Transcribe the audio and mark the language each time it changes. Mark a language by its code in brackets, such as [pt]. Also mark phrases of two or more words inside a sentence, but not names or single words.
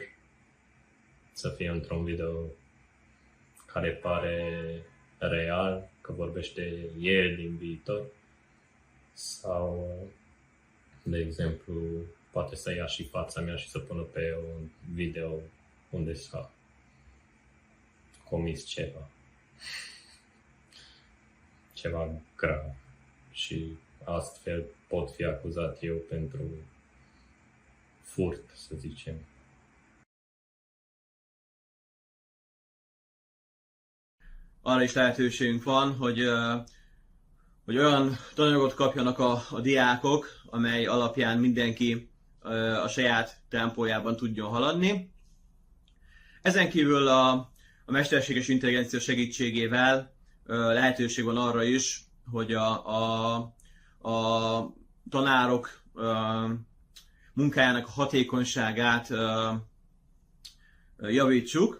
[ro] să fie într-un video care pare real, că vorbește el din viitor, sau, de exemplu, poate să ia și fața mea și să pună pe un video unde s-a comis ceva grav și astfel pot fi acuzat eu pentru furt, să zicem. [hu] Arra is lehetőségünk van, hogy olyan tananyagot kapjanak a diákok, amely alapján mindenki a saját tempójában tudjon haladni. Ezen kívül a mesterséges intelligencia segítségével lehetőség van arra is, hogy a tanárok munkájának hatékonyságát javítsuk.